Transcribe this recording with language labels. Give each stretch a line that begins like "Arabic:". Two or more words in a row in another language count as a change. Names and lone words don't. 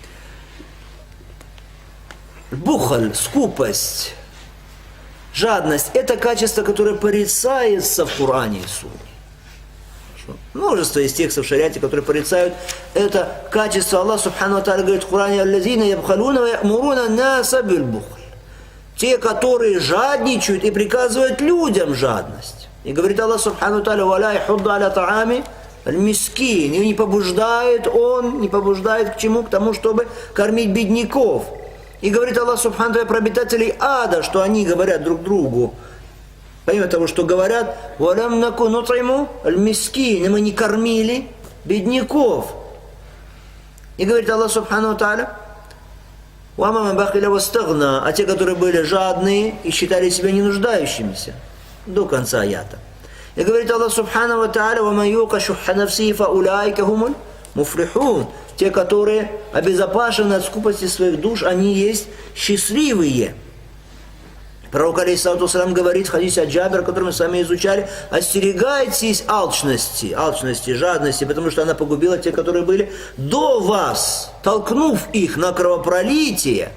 Russian: Бухаль, скупость, жадность – это качество, которое порицается в Коране и Сунне. Множество из текстов в шариате, которые порицают это качество. Аллах
Arabic: سبحانه وتعالى
Russian: говорит в Коране:
Arabic: «الذين يبخلون ويأمرون الناس بالبخل».
Russian: Те, которые жадничают и приказывают людям жадность. И говорит Аллах
Arabic: سبحانه وتعالى: «ولا يحض على طعام المسكين».
Russian: И не побуждает к чему? К тому, чтобы кормить бедняков. И говорит Аллах
Arabic: سبحانه وتعالى
Russian: про обитателей ада, что они говорят друг другу. Помимо того, что говорят,
Arabic: «ولم نك نطعم المسكين»,
Russian: и мы не кормили бедняков. И говорит Аллах
Arabic: سبحانه وتعالى: «وأما بخل واستغنى»,
Russian: а те, которые были жадные и считали себя не нуждающимися. До конца аята. И говорит Аллах
Arabic: سبحانه وتعالى: «ومن يوق شح نفسه فأولئك هم المفلحون».
Russian: те, которые обезопасены от скупости своих душ, они есть счастливые. Пророк
Arabic: عليه الصلاة والسلام
Russian: говорит в хадисе от Джабира, который мы с вами изучали: остерегайтесь алчности, жадности, потому что она погубила тех, которые были до вас, толкнув их на кровопролитие.